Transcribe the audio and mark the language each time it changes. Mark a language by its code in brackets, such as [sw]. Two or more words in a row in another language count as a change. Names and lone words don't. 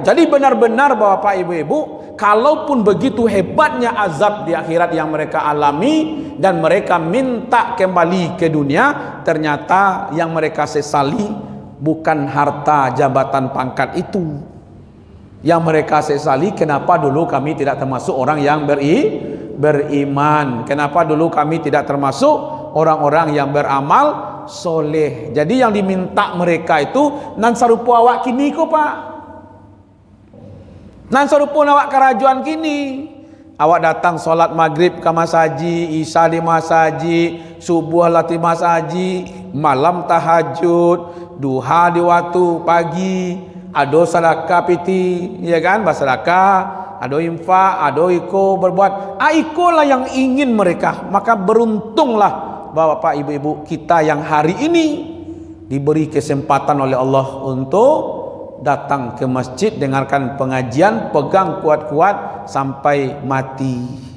[id] Jadi benar-benar Bapak Ibu-ibu, kalaupun begitu hebatnya azab di akhirat yang mereka alami dan mereka minta kembali ke dunia, ternyata yang mereka sesali bukan harta, jabatan, pangkat itu. Yang mereka sesali, kenapa dulu kami tidak termasuk orang yang beriman? Kenapa dulu kami tidak termasuk orang-orang yang beramal soleh? [min] Jadi yang diminta mereka itu nan sarupo awak kini ko pak, nan sarupo awak kerajuan kini. Awak datang solat maghrib ke masaji, isya di masaji, subuh latih masaji, malam tahajud, duha di waktu pagi, ado sedekah piti, ya kan, bersedekah, ado infak, ado iko berbuat. Iko lah yang ingin mereka. [id] Maka beruntunglah Bapak Ibu-ibu kita yang hari ini diberi kesempatan oleh Allah untuk datang ke masjid, dengarkan pengajian, pegang kuat-kuat sampai mati.